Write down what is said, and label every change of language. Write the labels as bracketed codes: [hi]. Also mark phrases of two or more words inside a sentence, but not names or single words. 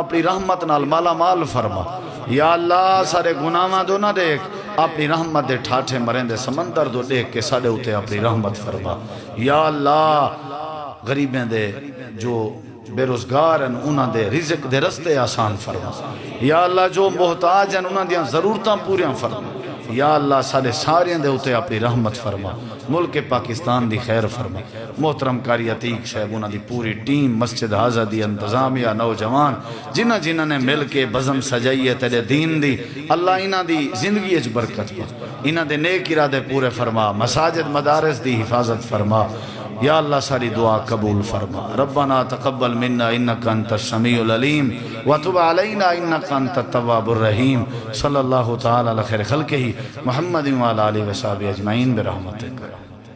[pa] اپنی رحمت نال مالا مال فرما [ar] یا اللہ [pa] سارے گناہاں دو نہ دیکھ اپنی رحمت دے ٹھاٹھے مرین دے سمندر دو دیکھ کے سارے ہوتے اپنی رحمت فرما [ar] یا اللہ [pa] غریبیں دے جو بے روزگار ہیں انہاں دے رزق دے رستے آسان فرما [ar] یا اللہ [pa] جو محتاج ہیں انہاں دیاں ضرورتاں پوریاں فرما [ar] یا اللہ [pa] سارے ساریاں دے ہوتے اپنی رحمت فرما ملک پاکستان دی خیر فرما محترم قاری عتیق صاحب انہاں دی پوری ٹیم مسجد حاضر دی انتظامیہ نوجوان جنہ نے مل کے بزم سجائیے تیرے دین دی اللہ انہاں دی زندگی اچ برکت پا انہاں دے نیک ارادے پورے فرما مساجد مدارس دی حفاظت فرما [ar] یا اللہ [pa] ساری دعا قبول فرما [ar] ربنا تقبل منا انکا انت السمیع العلیم وتب علینا انکا انت التواب الرحیم صلی اللہ تعالی علی خیر خلقہ محمد وعلی آلہ وصحبہ اجمعین برحمتک